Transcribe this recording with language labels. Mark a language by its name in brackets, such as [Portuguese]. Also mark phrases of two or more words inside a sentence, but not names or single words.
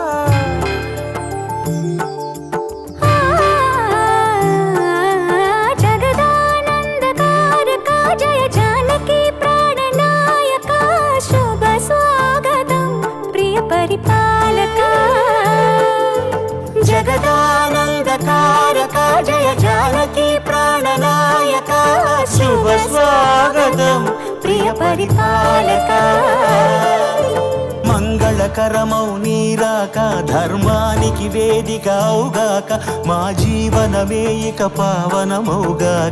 [Sanskrit] जगदानन्दकारका जय जानकी प्राणनायका शुभ स्वागतं प्रिय परिपालका जगदानन्दकारका जय जानकी प्राणनायका शुभ स्वागतं प्रिय परिपालका [Telugu] మంగళకరమౌ నీరాక ధర్మానికి వేదిక అవుగాక మా జీవనమే ఇక పావనమౌగాక